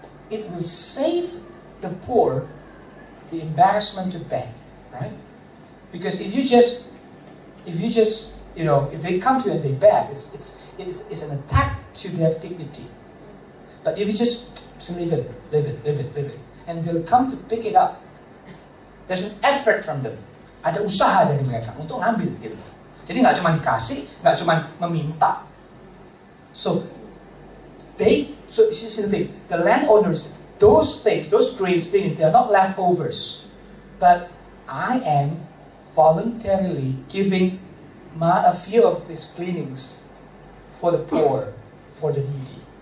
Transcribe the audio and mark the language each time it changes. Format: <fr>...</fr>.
<en>It will save the poor the embarrassment to beg, right? Because if they come to you and they beg, it's an attack to their dignity. But if you just leave it, and they'll come to pick it up, there's an effort from them.</en> <id>Ada usaha dari mereka untuk ngambil gitu. Jadi nggak cuma dikasih, nggak cuma meminta.</id> <en>So see the thing, the landowners, those things, those grains, they are not leftovers, but I am voluntarily giving a few of these gleanings for the poor, for the needy.</en>